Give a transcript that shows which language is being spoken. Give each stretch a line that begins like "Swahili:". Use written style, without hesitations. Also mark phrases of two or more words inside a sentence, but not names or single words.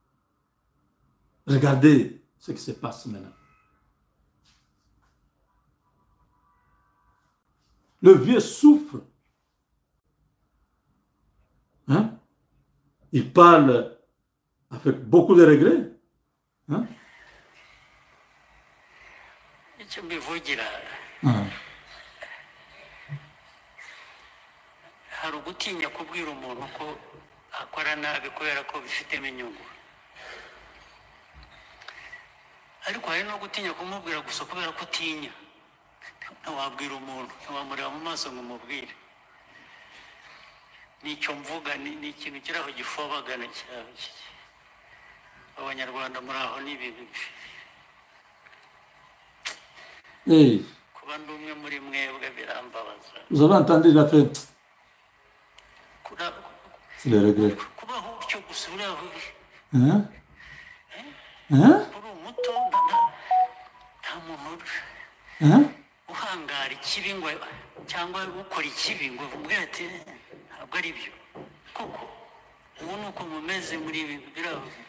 French: Regardez ce qui se passe maintenant. Le vieux souffre. Hein? Il parle avec beaucoup de regrets. Hein?
Kinyarwanda: icyo mbivugira hari ugutinya kubwira umuntu ko akora nabi kubera ko bifitemo inyungu, ariko hari no gutinya kumubwira gusa kubera ko utinya. Ntiwabwira umuntu, ntiwamureba mu maso ngo umubwire. Nicyo mvuga, ni ikintu kiri aho gifobagana cyawe. Abanyarwanda muri aho ni ibintu kuba ndi umwe muri mwebwe birambabaza.
French: Vous avez entendu, il a fait. C'est le regret.
Kinyarwanda: Kubaho utyo gusa uri aho Hein? Hein? uri umuto nta muntu Hein? uhangara ikibi ngo cyangwa ukora ikibi ngo umubwire ati ntabwo ari byo kuko ubu ni uko mumeze muri ibi biraho